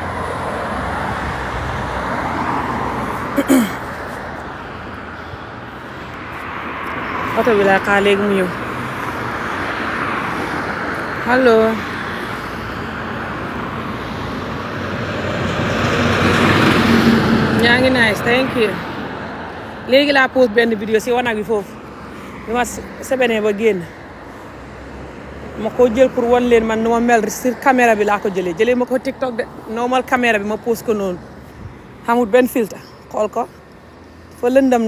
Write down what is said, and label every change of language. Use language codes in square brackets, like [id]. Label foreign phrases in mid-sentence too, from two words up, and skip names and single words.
[wo] oto bi laa xaar léegi mu ñëw allo ñaa ngi [en] nice thank you [wo] léegi laa pose benn vidéo si wanag bi foofu bi ma sebenee ba génn ma ko jël pour wan leen man nu ma mel [fr] sur caméra [wo] bi laa ko jëlee ma ko TikTok de normal caméra bi ma pose ko noonu xamul benn filtre xool ko fa lëndëm